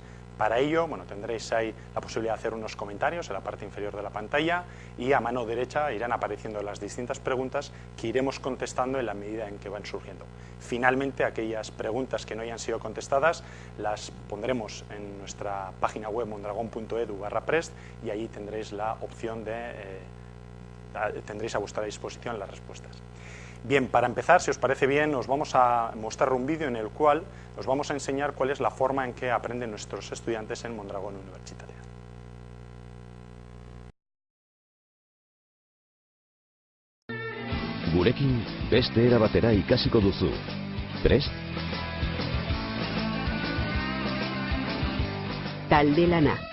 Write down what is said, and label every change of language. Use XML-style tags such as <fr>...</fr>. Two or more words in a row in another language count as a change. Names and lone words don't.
<es>Para ello, tendréis ahí la posibilidad de hacer unos comentarios en la parte inferior de la pantalla y a mano derecha irán apareciendo las distintas preguntas que iremos contestando en la medida en que van surgiendo. Finalmente, aquellas preguntas que no hayan sido contestadas las pondremos en nuestra página web mondragon.edu/prest y allí tendréis la opción tendréis a vuestra disposición las respuestas. Bien, para empezar, si os parece bien, os vamos a mostrar un vídeo en el cual os vamos a enseñar cuál es la forma en que aprenden nuestros estudiantes en Mondragon Universitatea.</es> <eu>Gurekin beste era batera ikasiko duzu. Prest? Talde lana.</eu>